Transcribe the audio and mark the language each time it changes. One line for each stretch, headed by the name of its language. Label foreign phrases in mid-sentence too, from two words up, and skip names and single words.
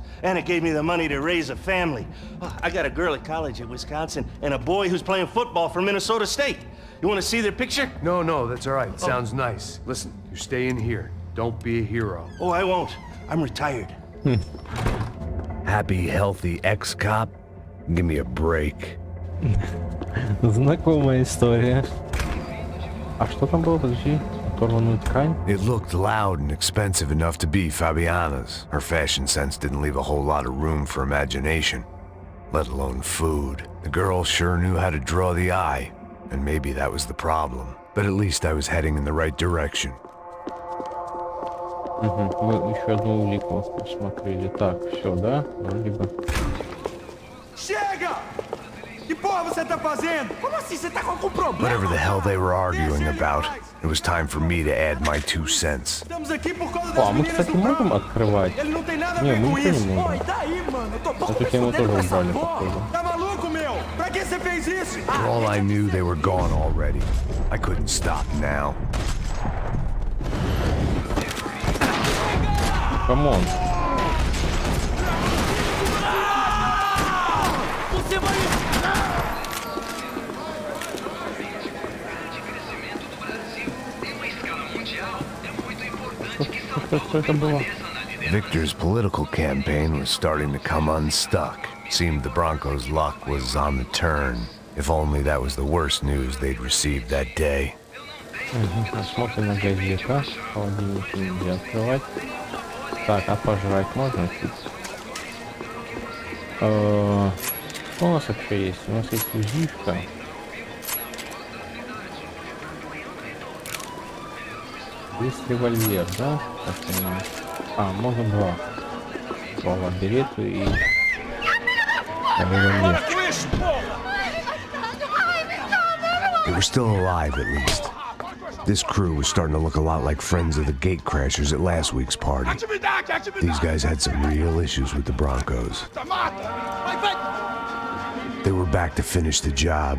English: And it gave me the money to raise a family. Oh, I got a girl at college at Wisconsin and a boy who's playing football for Minnesota State. You want to see their picture? No, that's all right. Sounds nice. Listen, you stay in here. Don't be a hero. Oh, I won't. I'm retired. Happy, healthy ex-cop? Give me a break.
Russian: Знакомая история. А что там было? Подожди. Оторванную ткань?
English: It looked loud and expensive enough to be Fabiana's. Her fashion sense didn't leave a whole lot of room for imagination, let alone food. The girl sure knew how to draw the eye, and maybe that was the problem. But at least I was heading in the right direction.
Russian: Мы еще одну улику посмотрели. Так, все, да? Вроде бы.
Portuguese: Chega! Que porra você tá fazendo? Como assim? Você tá com algum problema?
English: Whatever the hell they were arguing about, it was time for me to add my 2 cents.
Portuguese: Estamos aqui por causa
Russian: О,
Portuguese: das
Russian: а мы,
Portuguese: meninas
Russian: кстати,
Portuguese: do
Russian: можем
Portuguese: Brown.
Russian: открывать?
Portuguese: Ele não tem nada a
Russian: Не,
Portuguese: ver
Russian: мы
Portuguese: com
Russian: ничего
Portuguese: isso.
Russian: не
Portuguese: Pô,
Russian: можем.
Portuguese: e daí, mano? Eu tô pouco
Russian: Эту
Portuguese: me
Russian: тему
Portuguese: fudendo
Russian: тоже
Portuguese: com essa
Russian: убрали,
Portuguese: porra.
Russian: походу.
Portuguese: Tá maluco, meu? Pra que você fez isso?
English: For all I knew, they were gone already. I couldn't stop now. Come on.
Portuguese: Você vai...
Russian: Что это было?
English: Victor's political campaign was starting to come unstuck. Seemed the Broncos' luck was on the turn. If only that was the worst news they'd received that day.
Russian: Смотрим на газета. Холодильник нельзя открывать. Так, а пожрать можно? Что у нас вообще есть? У нас есть узишка. Есть револьвер, да? Так понимаю. А, можно два. Два берету и револьверчик.
English: They were still alive, at least. This crew was starting to look a lot like friends of the gate crashers at last week's party. These guys had some real issues with the Broncos. They were back to finish the job.